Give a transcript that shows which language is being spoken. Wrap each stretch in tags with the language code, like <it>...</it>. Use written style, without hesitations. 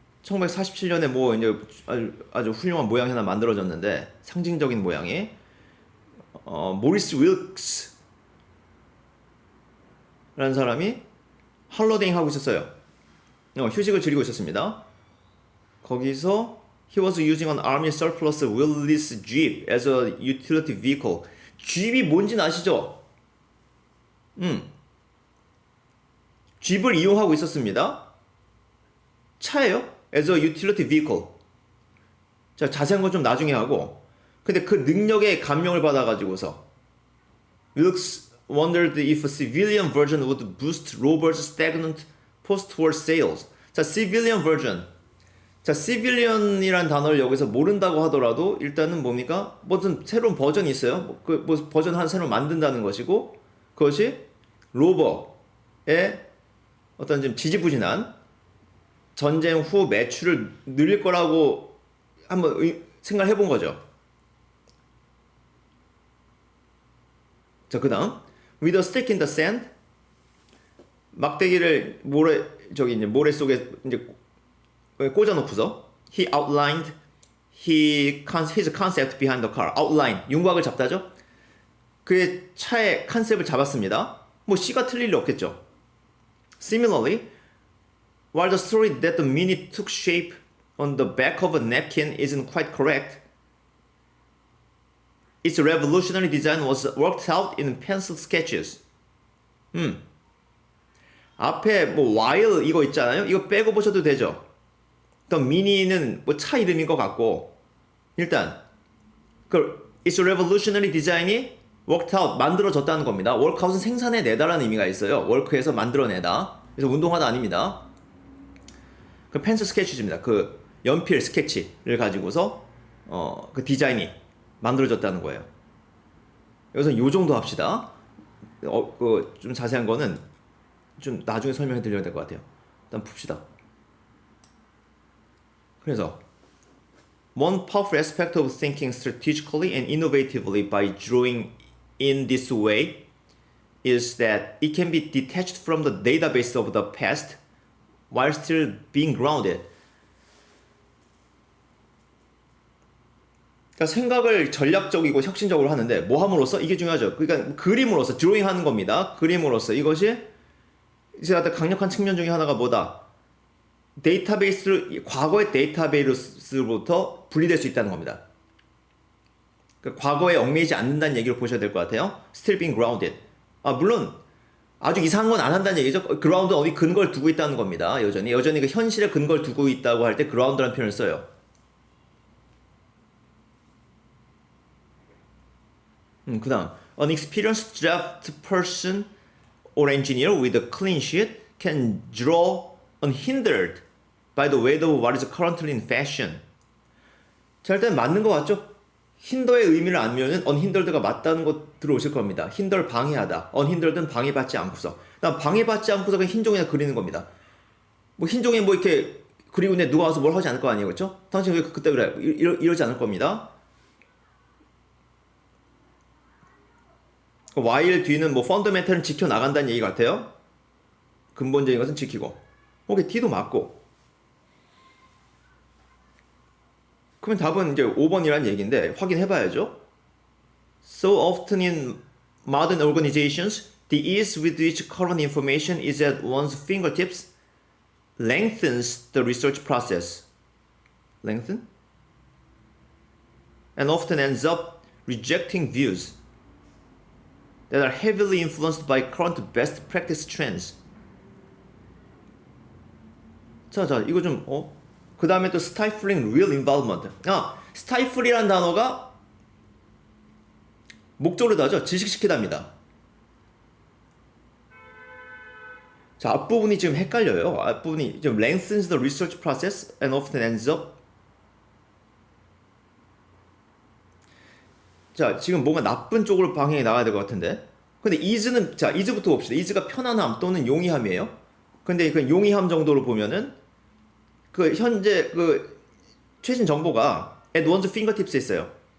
<ko>1947년에 뭐 이제 아주 훌륭한 모양이 하나 만들어졌는데, 상징적인 모양이 모리스 윌크스 라는 사람이 할로데잉 하고 있었어요. 휴식을 즐기고 있었습니다. 거기서</ko> <en>he was using an army surplus wheelless jeep as a utility vehicle.</en> <ko>jeep이 뭔지는 아시죠? jeep을 이용하고 있었습니다. 차예요.</ko> <en>as a utility vehicle.</en> <ko>자, 자세한 건 좀 나중에 하고, 근데 그 능력에 감명을 받아가지고서</ko> <en>Wilkes wondered if a civilian version would boost Rover's stagnant post-war sales. 자, civilian version.</en> <ko>자, civilian이란 단어를 여기서 모른다고 하더라도 일단은 뭡니까? 무슨 새로운 버전이 있어요. 뭐 버전 한 새로 만든다는 것이고, 그것이 로버의 어떤 좀 지지부진한 전쟁 후 매출을 늘릴 거라고 한번 생각을 해본 거죠. 자, 그 다음</ko> <en>with a stick in the sand,</en> <ko>막대기를 모래 속에 이제 꽂아놓고서</ko> <en>he outlined his concept behind the car.</en> <ko>outline, 윤곽을 잡다죠. 그의 차의 컨셉을 잡았습니다. 뭐 C가 틀릴 리 없겠죠.</ko> <en>Similarly, while the story that the Mini took shape on the back of a napkin isn't quite correct, its revolutionary design was worked out in pencil sketches.</en> <ko>앞에 뭐 while 이거 있잖아요. 이거 빼고 보셔도 되죠. 또 Mini는 뭐 차 이름인 것 같고, 일단 그 its revolutionary design이 worked out 만들어졌다는 겁니다. workout은 생산해내다라는 의미가 있어요. work에서 만들어내다. 그래서 운동하다 아닙니다. 그 펜슬 스케치입니다. 그 연필 스케치를 가지고서 그 디자인이 만들어졌다는 거예요. 여기서 요 정도 합시다. 그 좀 자세한 거는 좀 나중에 설명해 드려야 될 것 같아요. 일단 풉시다.</ko> <en>그래서 One powerful aspect of thinking strategically and innovatively by drawing in this way is that it can be detached from the database of the past while still being grounded.</en> <ko>그러니까 생각을 전략적이고 혁신적으로 하는데 뭐 함으로써 이게 중요하죠. 그러니까 그림으로써 드로잉 하는 겁니다. 그림으로써 이것이 이제 강력한 측면 중에 하나가 뭐다? 데이터베이스를 과거의 데이터베이스로부터 분리될 수 있다는 겁니다. 그러니까 과거에 얽매이지 않는다는 얘기를 보셔야 될 것 같아요.</ko> <en>Still being grounded.</en> <ko>물론 아주 이상한 건 안 한다는 얘기죠. ground는 어디 근거를 두고 있다는 겁니다. 여전히 그 현실에 근거를 두고 있다고 할 때 ground라는 표현을 써요.</ko> <en>그다음 an experienced draft person or engineer with a clean sheet can draw unhindered by the weight of what is currently in fashion.</en> <ko>자, 일단 맞는 것 같죠? 힌더의 의미를 알면은 unhindered가 맞다는 거 들어오실 겁니다. hinder 방해하다, unhindered는 방해받지 않고서. 난 방해받지 않고서 그냥 흰 종이나 그리는 겁니다. 뭐 흰 종이 뭐 이렇게 그리고 있는데 누가 와서 뭘 하지 않을 거 아니에요, 그렇죠? 당신 왜 그때 그래? 이러지 않을 겁니다. while 뒤는 뭐 펀더멘탈은 지켜 나간다는 얘기 같아요. 근본적인 것은 지키고. 오케이, D도 맞고. 그러면 답은 이제 5번이라는 얘기인데 확인해 봐야죠.</ko> <en>So often in modern organizations, the ease with which current information is at one's fingertips lengthens the research process. Lengthen? And often ends up rejecting views that are heavily influenced by current best practice trends.</en> <ko>자, 이거 좀, 그 다음에 또</ko> <en>stifling real involvement.</en> <ko>stifle이라는 단어가 목적으로 하죠. 질식시키답니다. 자, 앞부분이 지금 헷갈려요. 앞부분이 좀</ko> <en>lengthens the research process and often ends up.</en> <ko>자, 지금 뭔가 나쁜 쪽으로 방향이 나가야 될 것 같은데. 근데 is는, 자, is부터 봅시다. is가 편안함 또는 용이함이에요. 근데 그 용이함 정도로 보면은 그 현재 그 최신 정보가</ko> <en>at one's fingertips</en> <ko>에 있어요.</ko>